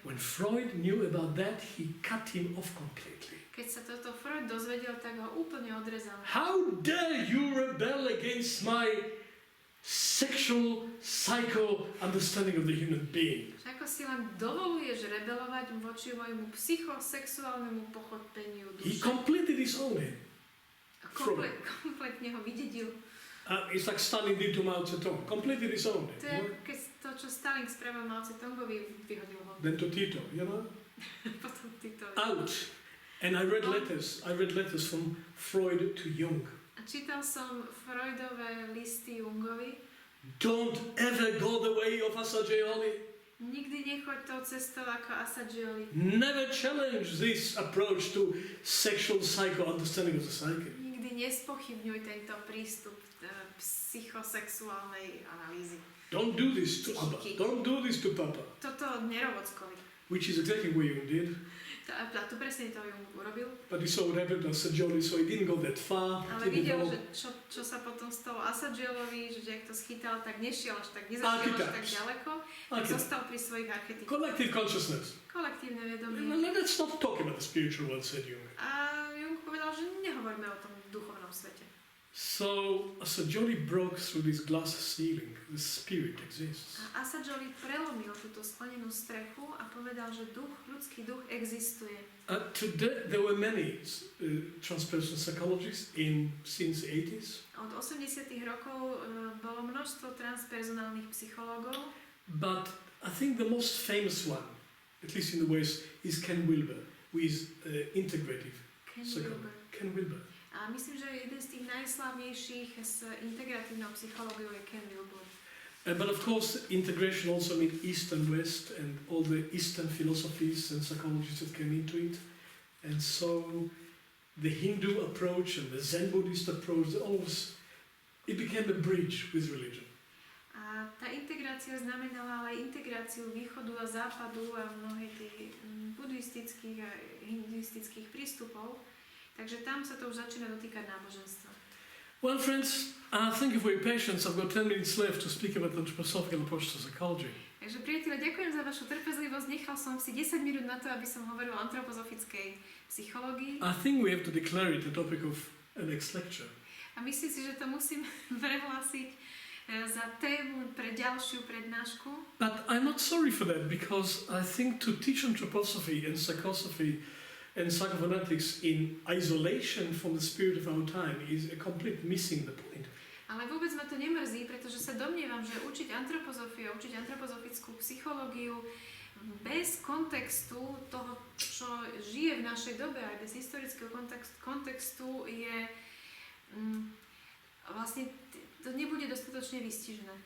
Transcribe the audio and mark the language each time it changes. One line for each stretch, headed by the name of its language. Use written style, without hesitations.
English: When Freud knew about that, he cut him off completely.
Slovak: Keď sa toto Freud dozvedel, tak ho úplne odrezal.
English: How dare you rebel against my sexual, psycho understanding of the human being?
Slovak: Ako si len dovoluješ rebelovať voči môjmu psychosexuálnemu pochopeniu
English: He
Slovak: duše.
English: completely disowned him.
Slovak: Kompletne ho vydedil.
English: It's like Stalin did to Mao Zedong. Completely disowned him.
Slovak: To je keď to, čo Stalin spravil Mao Zedongovi, vyhodil ho.
English: Then to Tito, you know?
Slovak: Potom Tito.
English: Out. And I read letters from Freud to Jung.
Slovak: A čítal som Freudové listy Jungovi.
English: Don't ever go the way of Assagioli.
Slovak: Nikdy nechoď tou cestou ako Assagioli.
English: Never challenge this approach to sexual psycho understanding of the psyche.
Slovak: Nikdy nespochybňuj tento prístup psychosexuálnej analýzy.
English: Don't do this to Abba. Don't do this to Papa.
Slovak: Toto nerovockovi.
English: Which is exactly what Jung did.
Slovak: A tu presne to Jung urobil.
English: But he saw what happened to Assagioli, so he didn't go that far.
Slovak: Ale videl, že čo sa potom stalo Assagielovi, že ak to schytal, tak nešiel až tak, nezašiel až tak ďaleko, tak zostal pri svojich archetypoch.
English: Collective consciousness.
Slovak: Kolektívne vedomie.
English: Let's not talk about the spiritual world, said Jung.
Slovak: A Jung povedal, že nehovoríme o tom duchovnom svete.
English: So Assagioli broke through this glass ceiling. The spirit exists.
Slovak: A Assagioli prelomil túto sklenenú strechu a povedal, že ľudský duch existuje.
English: Today there were many transpersonal psychologists since the 80s.
Slovak: Od 80. rokov bolo množstvo transpersonálnych psychológov.
English: But I think the most famous one, at least in the West, is Ken Wilber, who is integrative psychology. Ken Wilber.
Slovak: A myslím, že jeden z tých najslavnejších s integratívnou psychológiou je Ken Wilber.
English: But of course, integration also means East and West and all the Eastern philosophies and psychologies that came into it. And so the Hindu approach and the Zen Buddhist approach, it became a bridge with religion.
Slovak: A tá integrácia znamenala ale integráciu východu a západu a mnohých tých buddhistických a hinduistických prístupov. Takže tam sa to už začína dotýkať náboženstva.
English: Well, friends, thank you for your patience. I've got 10 minutes left to speak about the anthroposophical approach to psychology.
Slovak: Takže priatelia, ďakujem za vašu trpezlivosť. Nechal som si 10 minút na to, aby som hovoril o antropozofickej psychológii.
English: I think we have to declare it the topic of a next lecture.
Slovak: A myslím si, že to musím prehlásiť za tému pre ďalšiu prednášku.
English: But I'm not sorry for that, because I think to teach anthroposophy and psychosophy and psychophonetics in isolation from the spirit of our time is a complete missing the point.
Slovak: Ale vôbec ma to nemrzí, pretože sa domnievam, že učiť antropozofiu, učiť antropozofickú psychológiu bez kontextu toho, čo žije v našej dobe, aj bez historického kontextu je vlastne to nebude dostatočne vystižné.